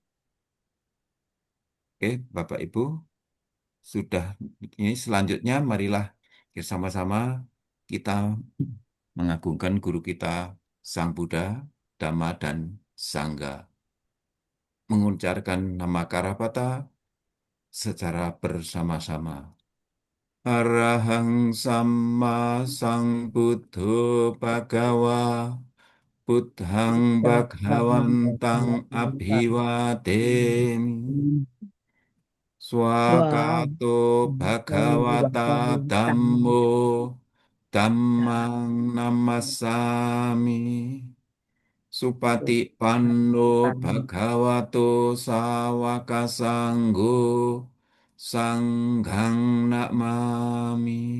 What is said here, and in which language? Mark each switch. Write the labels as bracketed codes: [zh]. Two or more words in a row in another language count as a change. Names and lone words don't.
[id] Oke, Bapak Ibu, sudah ini selanjutnya marilah bersama-sama kita mengagungkan guru kita Sang Buddha, Dhamma, dan Sangha. Mengucapkan nama Karapata secara bersama-sama. [pi] Arahang Sama Sang Buddho Bhagawa Buddhang Bhagawantang Abhiwademi Swakato Bhagawata Dhammo Dhammang Namasami Supati Panno Bhagavato Sawaka Sanggo Sanghang Namami.